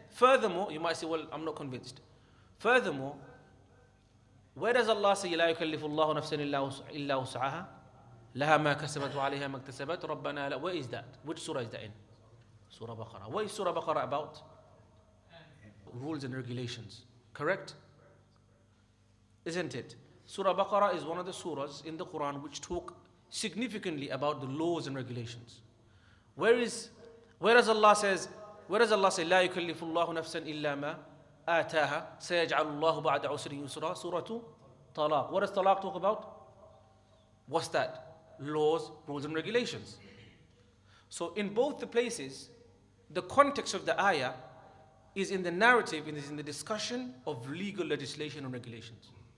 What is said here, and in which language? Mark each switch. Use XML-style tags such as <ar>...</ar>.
<en>Furthermore, you might say, well, I'm not convinced. Furthermore, where does Allah say</en> <ar>لا يكلف الله نفسا إلا وسعها لها ما كسبت وعليها ما اكتسبت ربنا لا?</ar> <en>Where is that? Which surah is that in? Surah Baqarah. What is Surah Baqarah about? Rules and regulations. Correct? Isn't it? Surah Baqarah is one of the surahs in the Quran which talk significantly about the laws and regulations. Where does Allah say</en> <ar>لا يكلف الله نفسا إلا ما آتاها سيجعل الله بعد عسر يسرا?</ar> <en>Surah Talaq. What does Talaq talk about? What's that? Laws, rules and regulations. So in both the places, the context of the ayah is in the narrative, is in the discussion of legal legislation and regulations.</en>